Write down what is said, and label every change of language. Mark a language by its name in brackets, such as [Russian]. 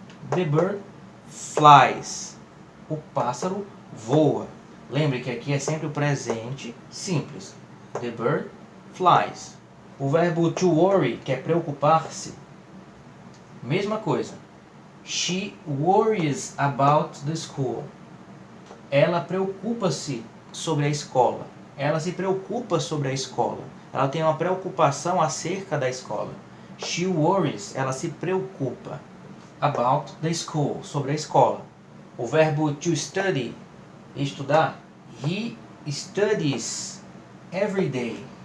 [English] The bird flies. [Portuguese] O pássaro voa. Lembre que aqui é sempre o presente simples. [English] The bird flies. [Portuguese] O verbo to worry, que é preocupar-se, mesma coisa. [English] She worries about the school. [Portuguese] Ela preocupa-se sobre a escola. Ela se preocupa sobre a escola. Ela tem uma preocupação acerca da escola. [English] She worries, [Portuguese] ela se preocupa. [English] About the school, [Portuguese] sobre a escola. O verbo to study, estudar. [English] He studies every day.